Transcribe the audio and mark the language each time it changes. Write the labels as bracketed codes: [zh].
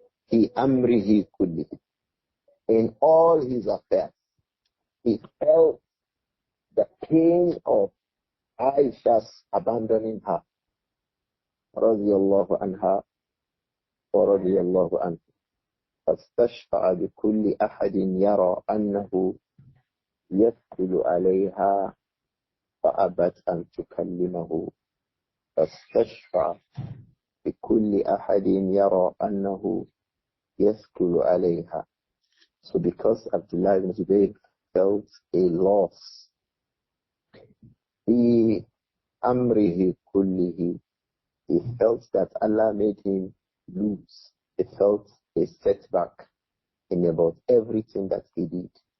[ar] Fi amrihi kullihi. [en] In all his affairs, he felt the pain of Aisha's abandoning her [ar] radiyallahu anha wa radiyallahu anhu. فاستشفع بكل أحد يرى أنه يدخل عليها فأبت أن تكلمه. فاستشفع بكل أحد يرى أنه يدخل عليها. [en] So because Abdullah ibn Zubayr felt a loss [ar] في أمره كله, [en] he felt that Allah made him lose. He felt a setback in about everything that he did.